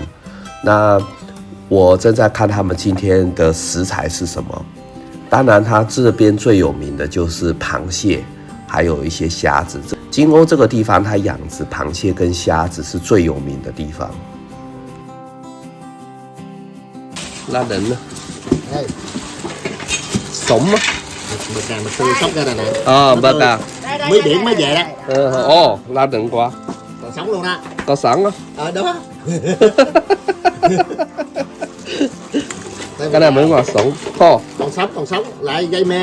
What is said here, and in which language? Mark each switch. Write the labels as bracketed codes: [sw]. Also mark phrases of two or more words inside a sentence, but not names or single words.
[zh] 那我正在看他们今天的食材是什么。当然，他这边最有名的就是螃蟹，还有一些虾子。金瓯这个地方，它养殖螃蟹跟虾子是最有名的地方。那人呢？ [vi] sống á. Mực này mực tươi sóc ra này nè. Mực à. Mới biển mới về đó. La đừng quá. Còn sống luôn đó. Có sống á. Đó. Cái này mới ngọt sống. Còn sống lại gây mê.